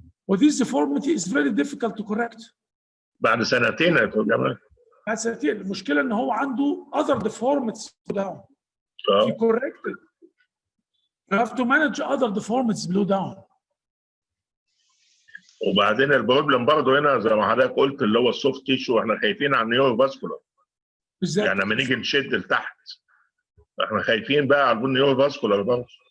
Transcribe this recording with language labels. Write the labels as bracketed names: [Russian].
[English] وthis deformity is very difficult to correct. [Arabic] بعد سنتين يا دكتور جمال. بعد سنتين. المشكله ان هو عنده other deformities down. [English] If you correct it, you have to manage other deformities below down. [Arabic] وبعدين البروبلم برضه هنا زي ما حضرتك قلت اللي هو السوفت تيشو، احنا خايفين على النيورو فاسكولار. يعني لما نيجي نشد لتحت احنا خايفين بقى على النيورو فاسكولار برضه.